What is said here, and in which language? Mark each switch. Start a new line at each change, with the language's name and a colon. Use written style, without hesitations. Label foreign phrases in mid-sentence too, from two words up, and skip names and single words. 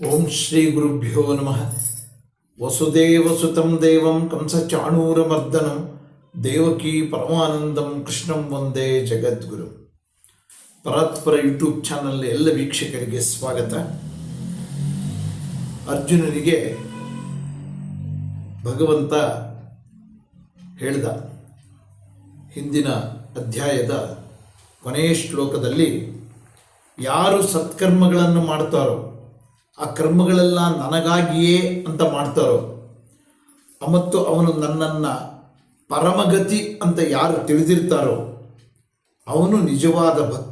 Sanskrit: ಶ್ರೀ ಗುರುಭ್ಯೋ ನಮಃ. ವಸುದೇವಸುತಂ ದೇವಂ ಕಂಸಚಾಣೂರಮರ್ದನಂ ದೇವಕೀ ಪರಮಾನಂದಂ ಕೃಷ್ಣಂ ವಂದೇ ಜಗದ್ಗುರು.
Kannada: ಪರಾತ್ಪರ ಯೂಟ್ಯೂಬ್ ಚಾನಲ್ ಎಲ್ಲ ವೀಕ್ಷಕರಿಗೆ ಸ್ವಾಗತ. ಅರ್ಜುನನಿಗೆ ಭಗವಂತ ಹೇಳಿದ ಹಿಂದಿನ ಅಧ್ಯಾಯದ ಕೊನೆಯ ಶ್ಲೋಕದಲ್ಲಿ, ಯಾರು ಸತ್ಕರ್ಮಗಳನ್ನು ಮಾಡ್ತಾರೋ ಆ ಕರ್ಮಗಳೆಲ್ಲ ನನಗಾಗಿಯೇ ಅಂತ ಮಾಡ್ತಾರೋ ಮತ್ತು ಅವನು ನನ್ನನ್ನು ಪರಮಗತಿ ಅಂತ ಯಾರು ತಿಳಿದಿರ್ತಾರೋ ಅವನು ನಿಜವಾದ ಭಕ್ತ.